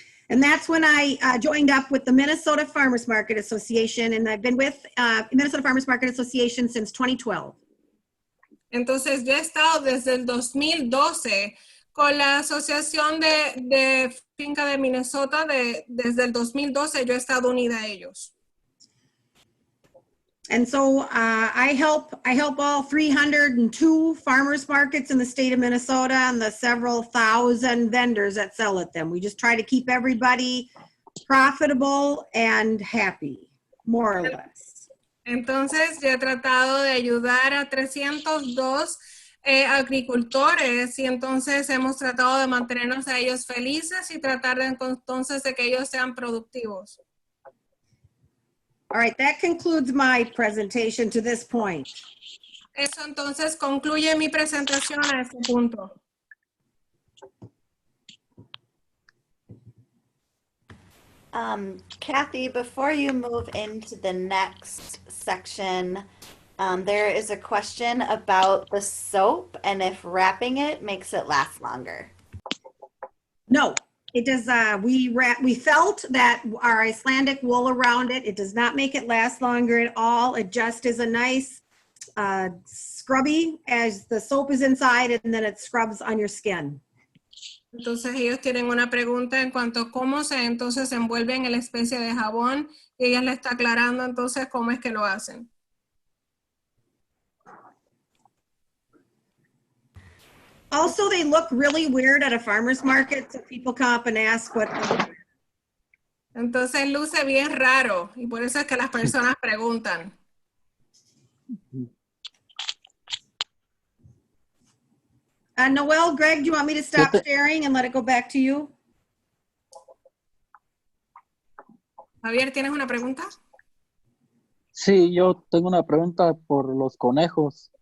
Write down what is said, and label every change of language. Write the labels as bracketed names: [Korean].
[English] And that's when I joined up with the Minnesota Farmers Market Association, and I've been with Minnesota Farmers Market Association since 2012. [Spanish] Entonces yo he estado desde el 2012 con la Asociación de Finca de Minnesota. Desde el 2012 yo he estado unida a ellos. [English] And so I help all 302 farmers markets in the state of Minnesota and the several thousand vendors that sell at them. We just try to keep everybody profitable and happy, more or less. [Spanish] Entonces yo he tratado de ayudar a 302 agricultores y entonces hemos tratado de mantenernos a ellos felices y tratar de entonces de que ellos sean productivos. [English] All right, that concludes my presentation to this point. [Spanish] Eso entonces concluye mi presentación a este punto. [English] Kathy, before you move into the next section, there is a question about the soap and if wrapping it makes it last longer. No, It does, we felt that our Icelandic wool around it, it does not make it last longer at all. It just is a nice scrubby as the soap is inside and then it scrubs on your skin. [Spanish] Entonces ellos tienen una pregunta en cuanto a cómo se entonces envuelven en la especie de jabón y ella le está aclarando entonces cómo es que lo hacen. [English] Also, they look really weird at a farmer's market, so people come up and ask what. [Spanish] Entonces luce bien raro y por eso es que las personas preguntan. [English] Noel, Greg, do you want me to stop sharing and let it go back to you? [Spanish] Javier, ¿tienes una pregunta? Sí, yo tengo una pregunta por los conejos.